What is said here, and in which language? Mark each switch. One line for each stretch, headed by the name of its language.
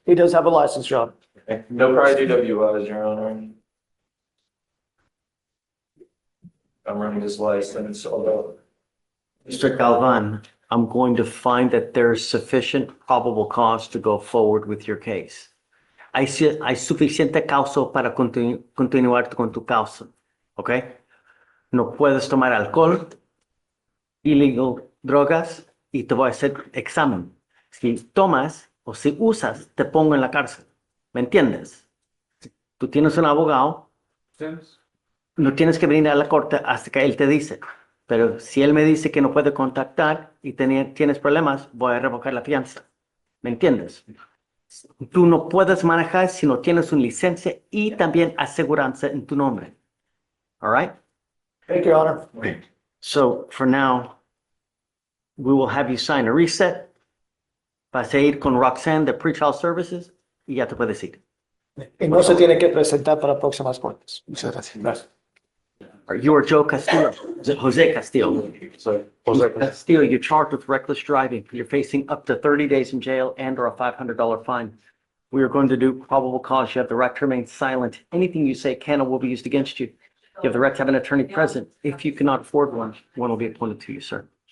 English: He does have a license, Your Honor. No prior DWIs, Your Honor. I'm running his license, although. Mr. Galvan, I'm going to find that there's sufficient probable cause to go forward with your case.
Spanish: Hay suficiente causa para continuar con tu causa, ¿ok? No puedes tomar alcohol,
English: illegal
Spanish: drogas, y te voy a hacer examen. Si tomas o si usas, te pongo en la cárcel. ¿Me entiendes? Tú tienes un abogado, no tienes que venir a la corte hasta que él te dice. Pero si él me dice que no puede contactar y tienes problemas, voy a revocar la fianza. ¿Me entiendes? Tú no puedes manejar si no tienes una licencia y también aseguranza en tu nombre.
English: All right? Thank you, Your Honor. So for now, we will have you sign a reset.
Spanish: Vas a ir con Roxanne de Pretrial Services y ya te puedes ir. Y no se tiene que presentar para próximas cortes. Muchas gracias. Gracias.
English: You are Joe Castillo, Jose Castillo. Jose Castillo, you're charged with reckless driving. You're facing up to 30 days in jail and or a $500 fine. We are going to do probable cause. You have the right to remain silent. Anything you say can or will be used against you. You have the right to have an attorney present. If you cannot afford one, one will be appointed to you, sir.